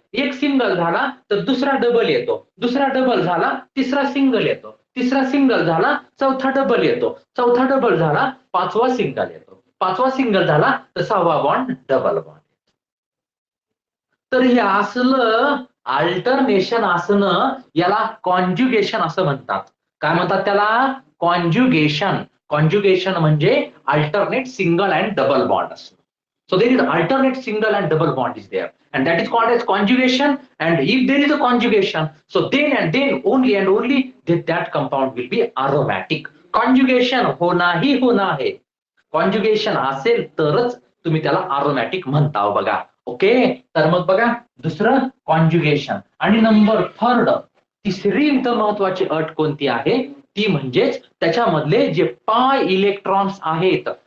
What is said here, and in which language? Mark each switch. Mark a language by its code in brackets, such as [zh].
[mr] एक सिंगल झाला तर दुसरा डबल येतो, दुसरा डबल झाला तिसरा सिंगल येतो, तिसरा सिंगल झाला चौथा डबल येतो, चौथा डबल झाला पाचवा सिंगल येतो, पाचवा सिंगल झाला तर सहावा बॉन्ड डबल बॉन्ड. तर हे असलं अल्टरनेशन असणं याला कॉन्जुगेशन असं म्हणतात. काय म्हणतात त्याला, कॉन्जुगेशन. कॉन्जुगेशन म्हणजे alternate single and double bond असणं. [en] So there is alternate single and double bond is there, and that is called as conjugation. And if there is a conjugation, so then and then only that compound will be aromatic. [hi] Conjugation होना ही होना है. [mr] Conjugation असेल तरच तुम्ही त्याला aromatic म्हणता बघा. Okay, तर मग बघा दुसरं कॉन्जुगेशन. आणि नंबर 3 तिसरी इथं महत्वाची अट कोणती आहे, ती म्हणजेच त्याच्यामधले जे पाय इलेक्ट्रॉन्स आहेत.